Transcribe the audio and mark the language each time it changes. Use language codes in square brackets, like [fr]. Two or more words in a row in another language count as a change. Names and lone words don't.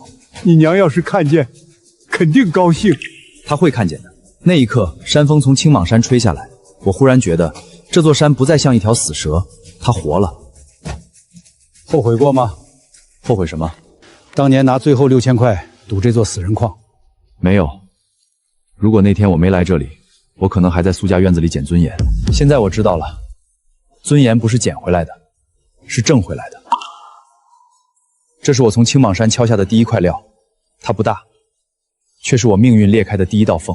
[zh] 你娘要是看見，肯定高興。她會看見的。那一刻，山風從青茻山吹下來，我忽然覺得這座山不再像一條死蛇，它活了。後悔過嗎？後悔什麼？當年拿最後6000塊賭這座死人礦。沒有。如果那天我沒來這裡，我可能還在蘇家院子裡撿尊嚴。現在我知道了，尊嚴不是撿回來的，是掙回來的。這是我從青茻山敲下的第一塊料，它不大，卻是我命運裂開的第一道縫。